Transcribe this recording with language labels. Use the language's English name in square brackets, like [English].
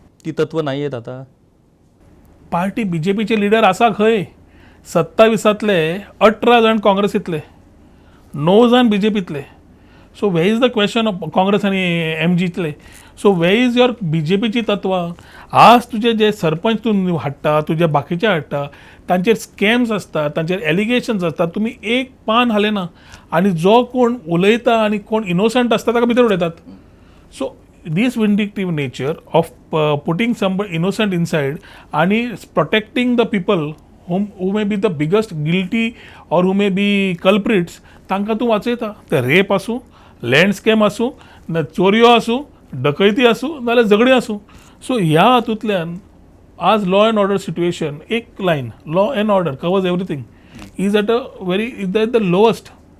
[Marathi] ती तत्व नाही आहेत आता. [Goan Konkani] पार्टी BJPचे लिडर आसा खंय? 27तले 18 जाण काँग्रेसींतले, 9 जाण BJPतले. [English] So way is the question of Congress आनी MGतले. So way is your BJPची तत्वां. [Goan Konkani] आज तुजे जे सरपंच तूं हाडटा, तुजे बाकीचे हाडटा, तांचेर स्कॅम्स आसता, तांचेर एलिगेशन्स आसता. तुमी एक पान हालेना आनी जो कोण उलयता आनी कोण इनोसंट आसता ताका भितर उडयतात. [English] So this vindictive nature of putting some innocent inside and protecting the people who may be the biggest guilty or who may be culprits तांकां तूं वाचयता. [Goan Konkani] ते रेप आसूं, लँड स्कॅम आसूं, ना चोरयो आसूं, डकयती आसूं नाल्यार झगडी आसूं. सो ह्या हातूंतल्यान आज [English] Law and order situation एक line law and order covers everything is at the lowest.